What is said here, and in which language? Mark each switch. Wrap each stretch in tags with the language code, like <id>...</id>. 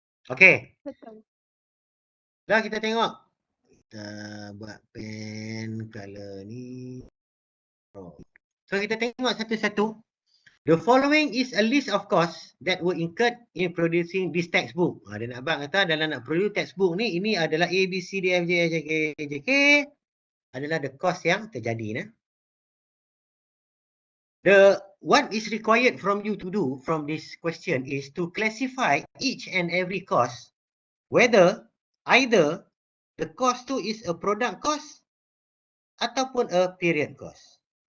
<en>Okay.</en> <ms>Betul. Dah kita tengok. Kita buat pen color ni. So kita tengok satu-satu.</ms> <en>The following is a list of costs that were incurred in producing this textbook.</en> <ms>Dia nak abang kata dalam nak produce textbook ni, ini adalah A, B, C, D, F, G, H, I, K, L, M, N, O, P, adalah the cost yang terjadi. Nah.</ms> <en>What is required from you to do from this question is to classify each and every cost, whether either the cost tu is a product cost ataupun a period cost.</en>